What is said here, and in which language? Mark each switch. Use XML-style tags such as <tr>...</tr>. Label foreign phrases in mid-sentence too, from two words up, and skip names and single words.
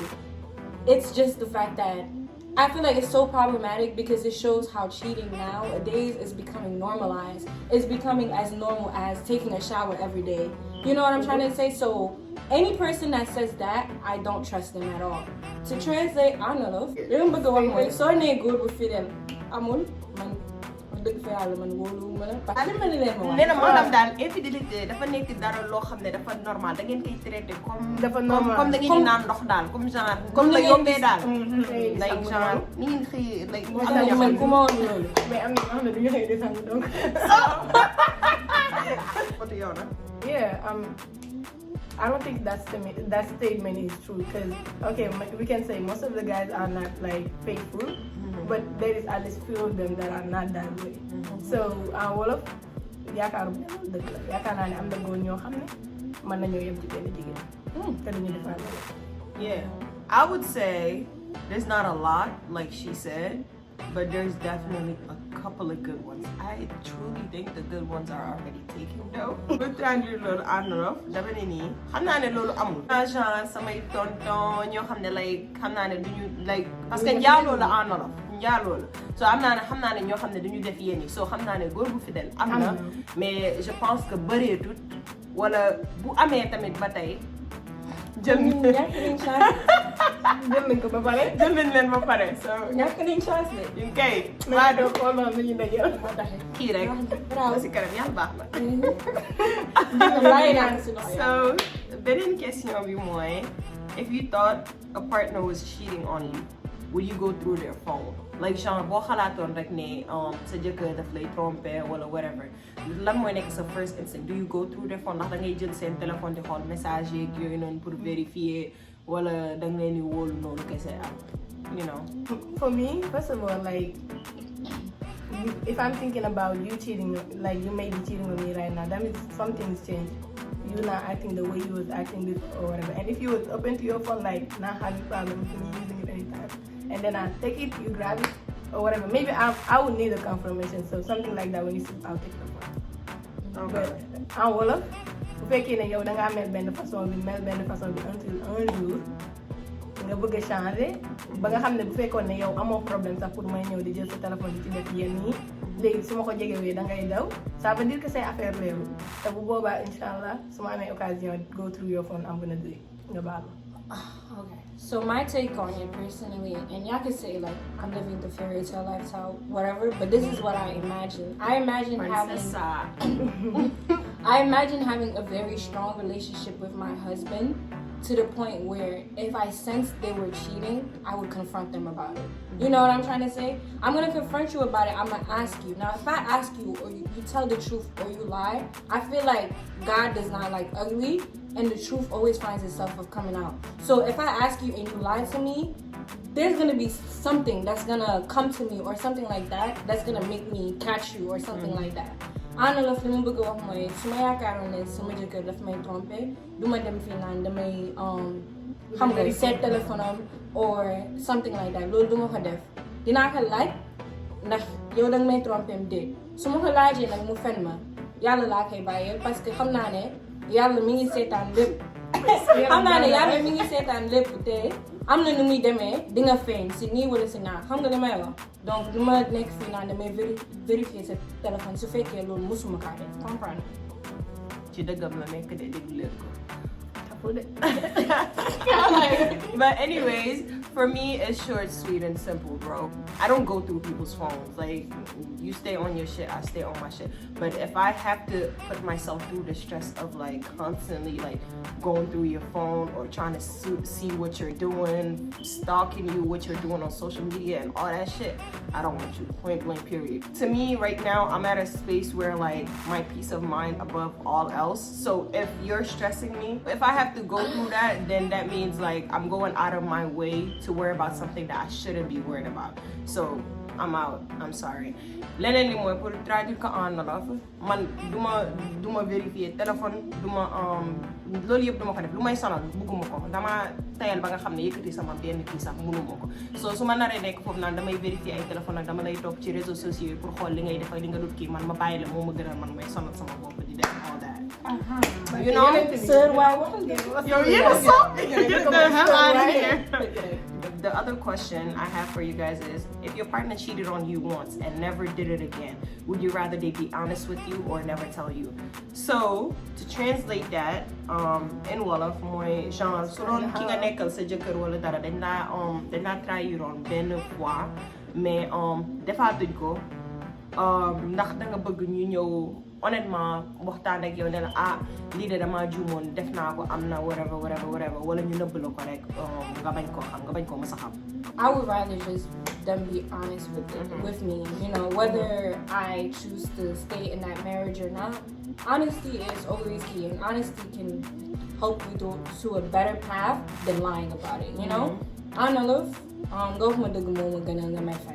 <en>It's just the fact that I feel like it's so problematic because it shows how cheating nowadays is becoming normalized. It's becoming as normal as taking a shower every day. You know what I'm trying to say? So any person that says that, I don't trust them at all. To translate, I don't know. Yung baga wag mo, so na good with fidel.</en> <wo>Amon, man, dëgg fa yàlla man wóolu ma la.</wo> <fr>Parce que</fr> <wo>man leen ma wax. Nee na maanaam daal infidélité dafa nekk dara loo xam ne dafa normal da ngeen koy</wo> <fr>traité comme comme</fr> <wo>da ngeen di naan ndox daal</wo> <fr>comme genre comme</fr> <wo>la yombee daal. like genre ni ngeen xëy like am na ñoo xam ne ku ma woon loolu. mais am na ñoo xam ne duñu xëy di sang donc.</wo> <en>What do you know? Yeah, I don't think that statement is true because, okay, we can say most of the guys are not like faithful, but there is at least few of them that are not that way. So,</en> <wo>wolof yaakaaru dëgg la yaakaar naa ne am na góor ñoo xam ne mën nañoo yem ci benn jigéen te duñu defar loolu.</wo> <en>Yeah, I would say there's not a lot, like she said, but there's definitely a couple of good ones. I truly think the good ones are already taken though.</en> <wo>But Andrew lolo anof dama ne nii xam naa ne loolu amul. Genre samay tonton ñoo xam ne like xam naa ne duñu like</wo> <fr>parce que</fr> <wo>njaaloo la anof njaaloo la so am naa ne xam naa ne ñoo xam ne duñu def yéen yi so xam naa ne góor bu fidèle am na</wo> <fr>mais je pense que</fr> <wo>bëreetut wala bu amee tamit ba tey jël nañ ko ba pare. jël nañ leen ba pare so ñàkk nañ chance de. ñu kay maa doon xool noonu la ñuy dajeel. moo tax kii rek ba si kanam yàlla baax na. bàyyi naa ko si loxo So beneen question bi mooy</wo> <en>if you thought a partner was cheating on you would you go through their phone like</en> <wo>genre boo xalaatoon rek ne sa jëkkër daf lay tromper wala whatever lan mooy nekk sa</wo> <en>first instinct do you go through their phone</en> <wo>ndax da ngay jël seen téléphone di xool message yeeg yooyu noonu</wo> <fr>pour vérifier</fr> <wo>wala da nga leen di wóolu noonu kese</wo> <en>you know. For me, first of all, like if I'm thinking about you cheating, like you may be cheating on me right now, that means something's changed. You're not acting the way you was acting before or whatever. And if you was open to your phone, like not having problems with me using it anytime, and then I take it, you grab it or whatever. Maybe I would need a confirmation. So something like that when you sleep, I'll take the phone. Okay.</en> <wo>But</wo> <fr>en wolof</fr> <wo>bu fekkee ne yow da ngaa mel benn façon bi until</wo> <fr>un jour</fr> <wo>nga bëgg a changer ba nga xam ne bu fekkoon ne yow amoo problème sax pour may ñëw di jël sa téléphone di ci def yenn yi léegi su ma ko jegewee da ngay daw</wo> <fr>ça veut dire que</fr> <wo>say affaire leerul te bu boobaa</wo> <ar>إن شاء الله</ar> <wo>su ma amee occasion</wo> <en>go through your phone I'm gonna do it</en> <wo>nga baal ma.</wo> <en>Okay, so my take on it personally, and y'all can say like I'm living the fairy tale lifestyle, whatever, but this is what I imagine. I imagine having a very strong relationship with my husband to the point where if I sensed they were cheating, I would confront them about it. You know what I'm trying to say? I'm gonna confront you about it. I'm gonna ask you. Now, if I ask you or you tell the truth or you lie, I feel like God does not like ugly, and the truth always finds itself of coming out. So if I ask you and you lie to me, there's gonna be something that's gonna come to me or something like that that's gonna make me catch you or something like that. I don't know if you</en> <wo>bëgg wax mooy su ma yaakaaroon ne sama jëkkër daf may tromper du ma dem fii naan damay xam nga seet téléphone am</wo> <en>or something like that</en> <wo>loolu du ma ko def dinaa ko laaj ndax yow danga may tromper am déet su ma ko laajee nag mu fen ma yàlla laa koy bàyyee</wo> <fr>parce que</fr> <wo>xam naa ne yàlla mi ngi seetaan lépp xam naa ne yàlla mi ngi seetaan lépp te am na nu muy demee di nga feeñ si nii wala si naa xam nga li may wax donc du ma nekk fii naan damay vérifier sa téléphone su fekkee loolu musuma kaa def comprendre ci dëggam la nekk de déglu leen ko.</wo> <en>But anyways, for me, it's short, sweet, and simple, bro. I don't go through people's phones. Like, you stay on your shit, I stay on my shit. But if I have to put myself through the stress of like constantly like going through your phone or trying to see what you're doing, stalking you, what you're doing on social media and all that shit, I don't want you. Point blank, period. To me, right now, I'm at a space where like my peace of mind above all else. So if you're stressing me, if I have to go through that, then that means like I'm going out of my way to worry about something that I shouldn't be worried about. So I'm out. I'm sorry.</en> <wo>Leneen li mooy</wo> <fr>pour traduire</fr> <wo>ko</wo> <fr>en wolof</fr> <wo>man duma vérifier téléphone duma loolu yëpp duma ko def lu may sonal bugguma ko dama tayal ba nga xam ne yëkkati sama benn kii sax mënuma ko so su ma naree nekk foofu naan damay vérifier ay téléphone ak dama lay toog ci</wo> <fr>réseaux sociaux</fr> <wo>yi pour xool li ngay def ak li nga dut kii man ma bàyyi la moo ma gënal man may sonal sama bopp di def</wo> <en>all that. You know? Sir, why? Yo, get the hell out of here. The other question I have for you guys is, if your partner cheated on you once and never did it again, would you rather they be honest with you or never tell you? So, to translate that, in Wolof,</en> <wo>mooy genre, su doon ki nga nekkal sa jëkkër wala dara, dañ laa trahiroon benn fois, mais defaatuñ ko, ndax da nga bëgg ñu ñëw honnêtement waxtaan ak yow ne la lii de damaa juumoon def naa ko am na whatever wala ñu nëbb la ko rek nga bañ koo xam nga bañ koo mës a xam.</wo> <en>I would rather just them be honest with me, you know, whether I choose to stay in that marriage or not. Honesty is always key, and honesty can help you to a better path than lying about it, you know. I don't know if go from my friend.</en>